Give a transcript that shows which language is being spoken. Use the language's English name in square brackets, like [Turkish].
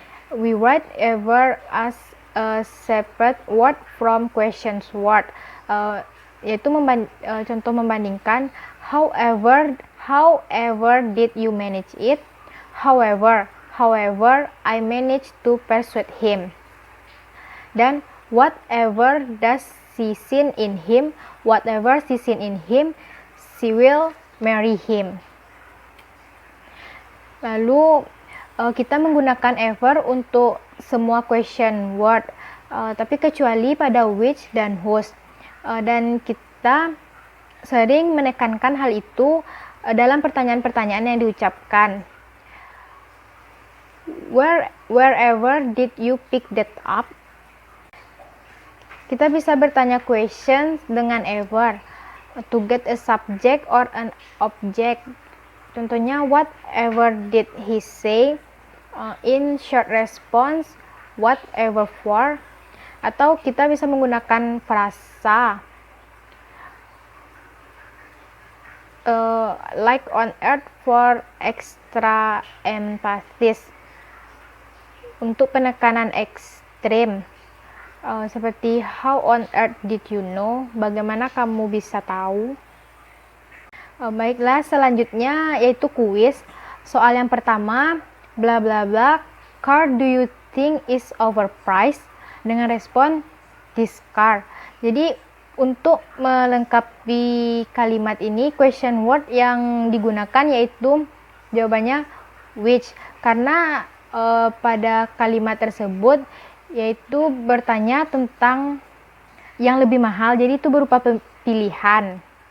[English] We write ever as a separate word from questions word, yaitu contoh membandingkan however did you manage it, however I managed to persuade him, dan whatever does she seen in him, whatever she seen in him, she will marry him. [Indonesian] Lalu kita menggunakan ever untuk semua question word, tapi kecuali pada which dan whose, dan kita sering menekankan hal itu dalam pertanyaan-pertanyaan yang diucapkan. [English] Wherever did you pick that up? Kita bisa bertanya questions dengan ever to get a subject or an object. Contohnya, whatever did he say? In short response, whatever for? [Indonesian] Atau kita bisa menggunakan frasa like on earth for extra emphasis, untuk penekanan ekstrim. [English] Seperti how on earth did you know? [Indonesian] Bagaimana kamu bisa tahu? Baiklah, selanjutnya yaitu kuis. [English] Soal yang pertama, bla bla bla, car do you think is overpriced? [Indonesian] Dengan respon this car. Jadi untuk melengkapi kalimat ini, question word yang digunakan yaitu jawabannya which, karena pada kalimat tersebut yaitu bertanya tentang yang lebih mahal, jadi itu berupa pilihan.